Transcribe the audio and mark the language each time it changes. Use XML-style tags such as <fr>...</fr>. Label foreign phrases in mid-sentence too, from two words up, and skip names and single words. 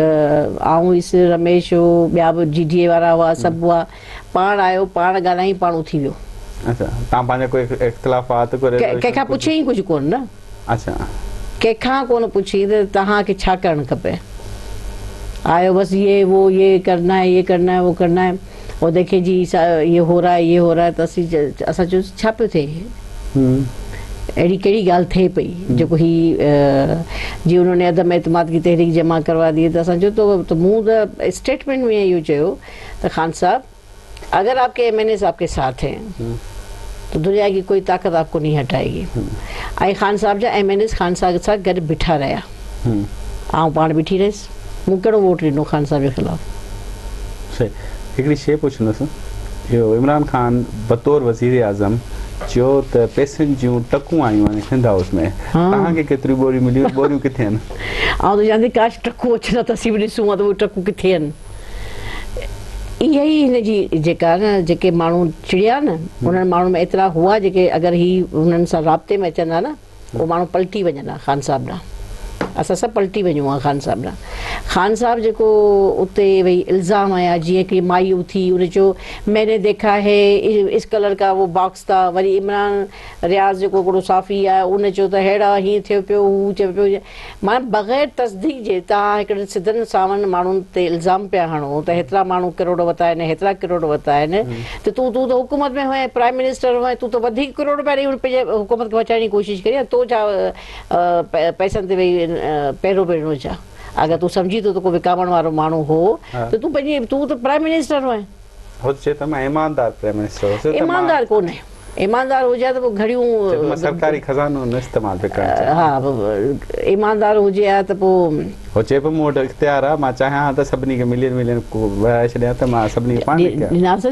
<sd>आउं हुअसि, रमेश हो, ॿिया बि जीडीए वारा हुआ, सभु हुआ. पाण आयो, पाण ॻाल्हाई, पाण उथी वियो. अच्छा, तव्हां पंहिंजा कोई इख़्तिलाफ़ात कंहिंखां पुछे ई कुझु कोन न. अच्छा, कंहिंखां कोन पुछी त तव्हांखे छा करणु खपे. आयो बसि</sd> <ur>یہ کرنا ہے، یہ کرنا ہے، وہ کرنا ہے، اور دیکھے جی یہ ہو رہا ہے.</ur> <sd>त असां चयो छा पियो थिए, अहिड़ी कहिड़ी ॻाल्हि थिए पई जेको ही जी</sd> <ur>انہوں نے عدم اعتماد کی تحریک جمع کروا دی.</ur> <sd>त असां चयो त मूं त स्टेटमेंट में इहो चयो त</sd> <ur>خان صاحب اگر آپ کے ایم این ایز آپ کے ساتھ ہیں تو دنیا کی کوئی طاقت آپ کو نہیں ہٹائے گی.</ur> <sd>ऐं ख़ान साहब जा एमएनएस ख़ान साहब सां गॾु बीठा रहिया. आउं पाण बीठी रहियसि. मूं कहिड़ो वोट ॾिनो ख़ान साहब जे ख़िलाफ़? सही. हिकिड़ी शइ पुछंदुसि, इहो इमरान ख़ान बतौर वज़ीर आज़म चयो त पैसनि जूं टकूं आयूं आहिनि सिंध हाउस में, तव्हांखे केतिरियूं बोरियूं मिलियूं, बोरियूं किथे आहिनि? आउं त चवां थी काश टकूं अचनि त असीं बि ॾिसूं त उहे टकूं किथे आहिनि। इहा ई हिन जी जेका न जेके माण्हू चिड़िया न उन्हनि माण्हुनि में एतिरा हुआ जेके अगरि ही हुननि सां राब्ते में अचनि हा न उहे माण्हू पलटी वञनि हा ख़ान साहिब ॾांहुं। असां सभु पलटी वञूं हा ख़ान साहिब ॾांहुं। ख़ान साहिब जेको उते भई इल्ज़ाम आया जीअं कि माई उथी उन चयो</sd> <ur>میں نے دیکھا ہے اس کلر کا وہ باکس تھا,</ur> <sd>वरी इमरान रियाज़ जेको हिकिड़ो साफ़ी आहे उन चयो त अहिड़ा हीअं थियो पियो हू थियो पियो। माना बग़ैर तस्दीक जे तव्हां हिकिड़े सिधनि सावनि माण्हुनि ते इल्ज़ाम पिया हणो त हेतिरा माण्हू किरोड़ वरिता आहिनि, हेतिरा किरोड़ वरिता आहिनि, त तूं त हुकूमत में हुए,</sd> <en>prime minister</en> <sd>हुए, तूं त वधीक किरोड़ रुपया ॾेई पंहिंजे हुकूमत खे बचाइण जी कोशिशि करी, तो छा पैसनि ते वेही पहिरियों पहिरियों छा? अगरि तूं सम्झी थो त को विकामण वारो माण्हू हो त तूं पंहिंजी तूं त</sd> <en>prime minister</en> <sd>हुए। हो चए त मां ईमानदार</sd> <en>prime minister</en> <sd>हो। ईमानदार कोन्हे, ईमानदार हुजे हा त पोइ घड़ियूं सरकारी खज़ानो न इस्तेमालु पिया कनि। हा ईमानदार हुजे हा त पोइ हो चए पियो मूं वटि इख़्तियार आहे, मां चाहियां त सभिनी खे मिलियन वहाए छॾियां त मां सभिनी खे पाण ॾिनासीं।</sd>